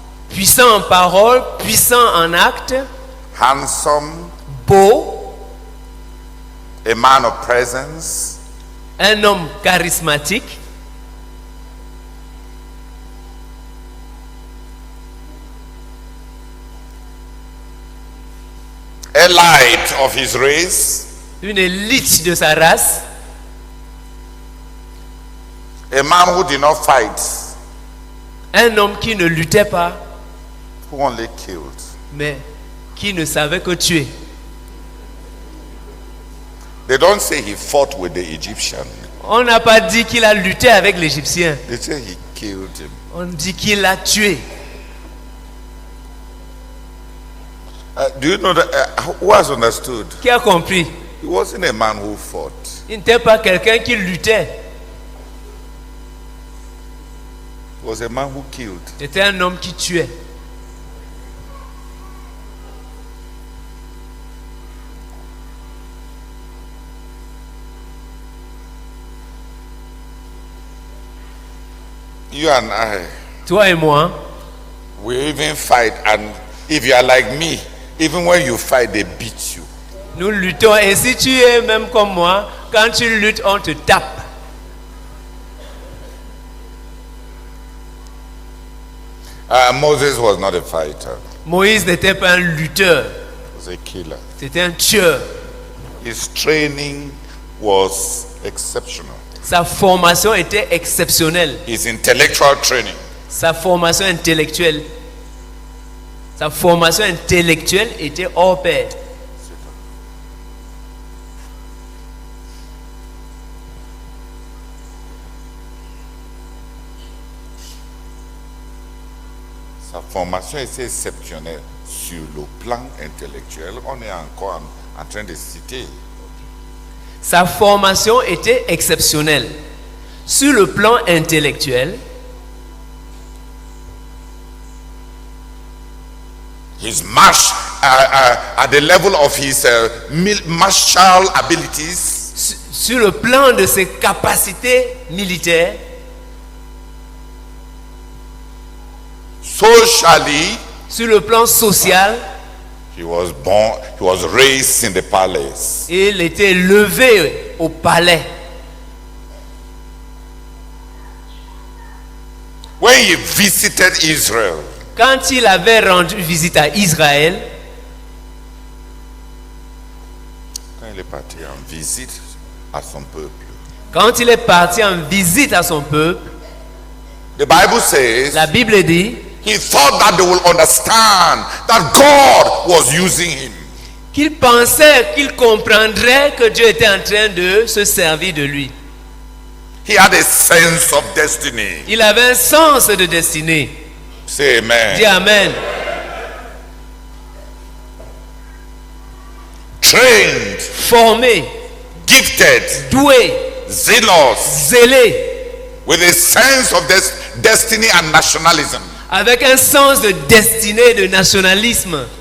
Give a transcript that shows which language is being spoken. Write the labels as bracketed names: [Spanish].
[French] Puissant en parole, puissant en acte. [English] Handsome. [French] Beau. [English] A man of presence. [French] Un homme charismatique. [English] A light of his race. [French] Une élite de sa race. [English] A man who did not fight. [French] Un homme qui ne luttait pas. [English] Who only killed. [French] Mais qui ne savait que tuer. [English] They don't say he fought with the Egyptian. [French] On n'a pas dit qu'il a lutté avec l'Égyptien. [English] They say he killed him. [French] On dit qu'il l'a tué. [English] Do you know that? Who has understood? [French] Qui a compris? [English] He wasn't a man who fought. [French] Il n'était pas quelqu'un qui luttait. [English] He was a man who killed. [French] C'était un homme qui tuait. [English] You and I. [French] Toi et moi. [English] We even fight, and if you are like me, even when you fight, they beat you. [French] Nous luttons, et si tu es même comme moi, quand tu luttes, on te tape. [English] Moses was not a fighter. [French] Moïse n'était pas un lutteur. [English] He was a killer. [French] C'était un tueur. [English] His training was exceptional. [French] Sa formation était exceptionnelle. [English] His intellectual training. [French] Sa formation intellectuelle. Sa formation intellectuelle était hors pair. Sa formation était exceptionnelle sur le plan intellectuel. On est encore en train de citer. Sa formation était exceptionnelle. Sur le plan intellectuel, [English] his march at the level of his martial abilities. [French] Sur le plan de ses capacités militaires, [English] socially, [French] sur le plan social, [English] he was raised in the palace. [French] Il était élevé au palais. [English] When he visited Israel, [French] quand il avait rendu visite à Israël, quand il est parti en visite à son peuple, quand il est parti en visite à son peuple, [English] the Bible says, [French] la Bible dit, [English] he thought that they will understand that God was using him. [French] Qu'il pensait qu'il comprendrait que Dieu était en train de se servir de lui. [English] He had a sense of destiny. [French] Il avait un sens de destinée. [English] Say amen. [French] Dis amen. [English] Trained. [French] Formé. [English] Gifted. [French] Doué. [English] Zealous. [French] Zélé. [English] With a sense of destiny and nationalism. [French] Avec un sens de destinée et de nationalisme.